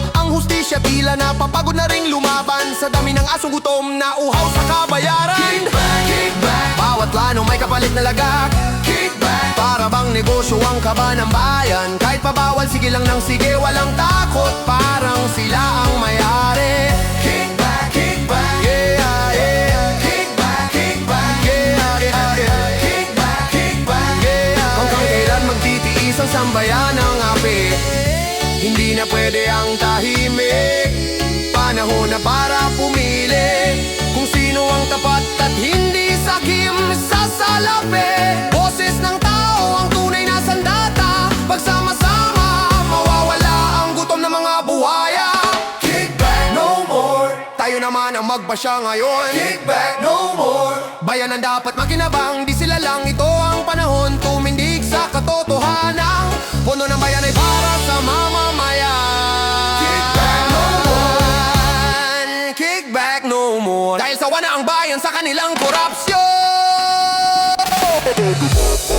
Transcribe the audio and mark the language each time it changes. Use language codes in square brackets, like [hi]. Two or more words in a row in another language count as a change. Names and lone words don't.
[tl] Ang hustisya tila napapagod na ring lumaban sa dami ng asong gutom na uhaw sa kabayaran. [en] Kickback, kickback. [tl] Bawat plano may kapalit na lagak. Kickback, para bang negosyo ang kaba ng bayan. Kahit pabawal, sige lang ng sige, walang takot, parang sila ang may-ari. [en] Kickback, kickback, yeah, yeah. Kickback, kickback, yeah, yeah, yeah. Kickback, kickback, yeah. [tl] Hanggang kailan magtitiis ang sambayan ng api? Hindi na pwede ang tahimik. Panahon na para pumili kung sino ang tapat at hindi sakim sa salapi. Boses ng tao ang tunay na sandata. Pagsama-sama mawawala ang gutom ng mga buhaya. [en] Kickback no more, [tl] tayo naman ang magbasya ngayon. [en] Kickback no more, [tl] bayan ang dapat makinabang, di sila lang. Ito ang panahon tumindig sa katotohanan. Puno ng bayan ay para sa mamamayan. [en] Kickback no more, kickback no more. [tl] Dahil sawa na ang bayan sa kanilang korupsyon.